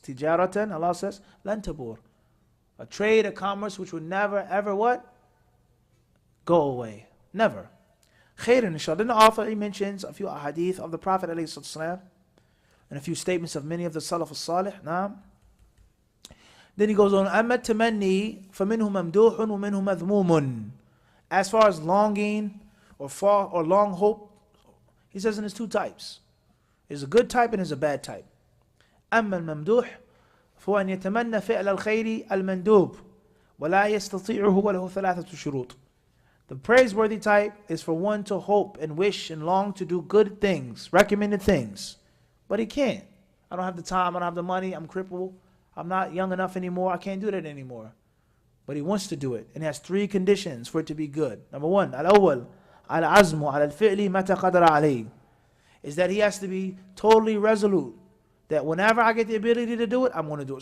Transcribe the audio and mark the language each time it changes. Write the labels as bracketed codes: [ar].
[en] Tijaratan, Allah says, [ar] lan tabur. [en] A trade, a commerce which would never, ever what? Go away. Never. Khairan, inshallah. Then the author, he mentions a few ahadith of the Prophet ﷺ and a few statements of many of the Salaf al-Salih. Naam. Then he goes on, [ar] أَمَّا التَّمَنِّي فَمِنْهُ مَمْدُوحٌ وَمِنْهُ مَذْمُومٌ. [en] As far as longing or long hope, he says there's two types. There's a good type and there's a bad type. [ar] أما الممدوح فهو أن يتمنى فعل الخير المندوب ولا يستطيعه وله ثلاثة شروط. [en] The praiseworthy type is for one to hope and wish and long to do good things, recommended things, but he can't. I don't have the time, I don't have the money, I'm crippled, I'm not young enough anymore, I can't do that anymore. But he wants to do it, and he has three conditions for it to be good. Number one, [ar] الأول العزم على الفعل متى قدر عليه, [en] is that he has to be totally resolute that whenever I get the ability to do it, I'm going to do it.